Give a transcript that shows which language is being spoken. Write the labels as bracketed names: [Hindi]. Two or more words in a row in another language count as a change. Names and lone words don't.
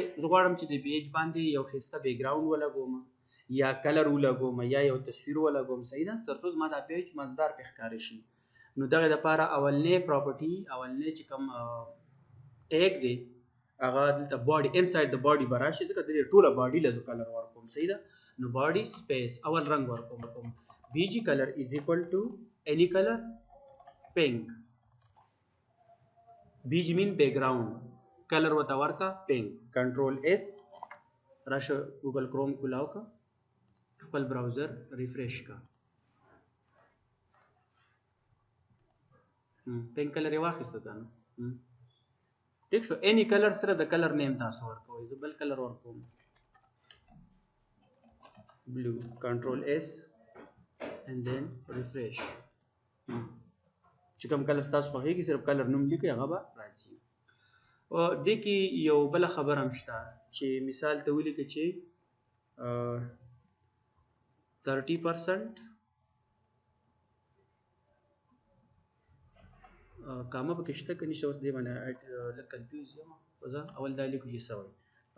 [Pashto] زه غواړم چې د پیج باندې یو ښایسته بیکګراوند ولګوم، یا کلر ولګوم، یا یو تصویر ولګوم صحیح ده، تر څو زما دا پیج مزدار پې ښکاره شي. نو دغې دپاره اولنی پراپرټي، اولنی چې کوم ټیک دی هغه دلته باډي، انسایډ د باډي به راشي، ځکه د دې ټوله باډي له زه کلر ورکوم صحیح ده. نو [English] body space [Pashto] اول رنګ ورکوم، [English] BG color is equal to any color pink. BG mean background، [Pashto] کلر ورته ورکړه پینک. [English] control S [Pashto] راشه ګوګل کروم کولاو کا، خپل براوزر ریفریش کا، پینک کلر یې واخیسته که نه ټیک شو. [English] any color [Pashto] سره د [English] color name [Pashto] تاسو ورکوئ، زه بل کلر ورکوم بلو. [English] control S and then refresh. [Pashto] چې کوم کلر تاسو خوښیږي صرف کلر نوم لیکئ، هغه به راځي. دې کې یو بله خبره هم شته چې مثال ته ولیکئ چې 30% کامه پکې شته که نشته، اوس دې باندې لږ کنفیوز یم، زه اول دا لیکو چې څه وایي.